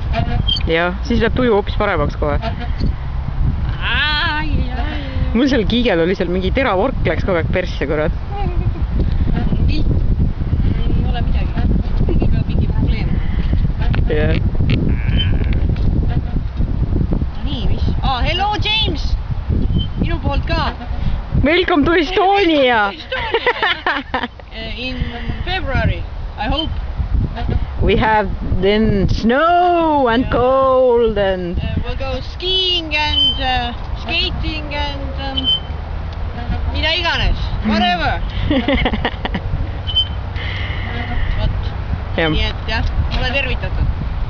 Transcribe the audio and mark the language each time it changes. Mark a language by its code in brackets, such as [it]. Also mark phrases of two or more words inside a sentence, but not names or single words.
[et] Jah, siis läheb tuju hoopis paremaks kohe. Mul seal kiigel oli seal mingi teravork läks kogu aeg persse, kurat. Ei ole midagi. Kõigiga mingi probleem. Jah. Nii, mis? Hello, James! Minu poolt ka. [en] Welcome to Estonia! In February, I hope. We have then snow and cold and... We'll go skiing and skating and [et] mida iganes, [en] whatever. [et] Nii et jah, ole tervitatud.